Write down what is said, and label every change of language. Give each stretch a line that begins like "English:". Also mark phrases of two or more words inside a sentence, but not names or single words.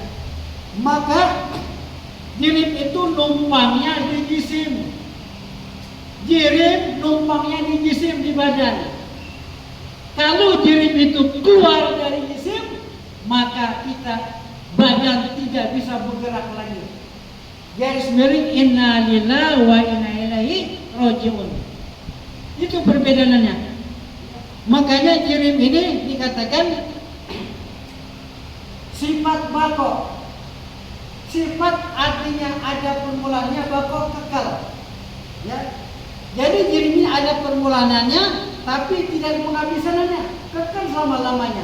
Indonesian: Maka jirim itu numpangnya di jisim. Jirim numpangnya di jisim, di badan. Kalau jirim itu keluar dari jisim, maka kita badan tidak bisa bergerak lagi. Garis miring
Arabic: إنا لله وإنا إليه راجعون.
Indonesian: Itu perbedaannya. Makanya jirim ini dikatakan sifat bako. Sifat artinya ada permulaannya, bako kekal. Ya. Jadi jirim ini ada permulaannya, tapi tidak ada penghabisannya, kekal selama-lamanya.